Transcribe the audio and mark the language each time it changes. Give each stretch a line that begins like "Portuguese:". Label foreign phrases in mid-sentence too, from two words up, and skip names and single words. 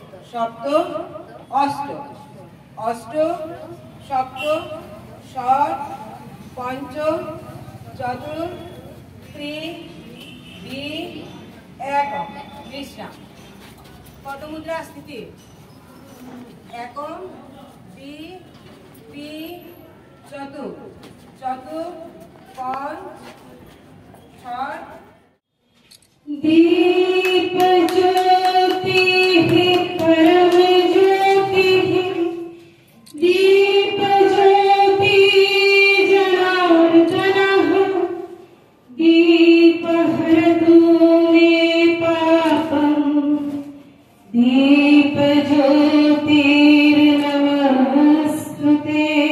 Sanskrit: সপ্ত অষ্ট অষ্ট সপ্ত ষট পঞ্চম চতুর ত্রি দ্বি একম বিশ্রাম। পদমুদ্রা স্থিতি একম দ্বি ত্রি চতুর চতুর পঞ্চ ষট। दीप ज्योति परम ज्योति दीप ज्योति जनार्दनः दीप हरतु मे पापं दीप ज्योतिर्नमस्तुते।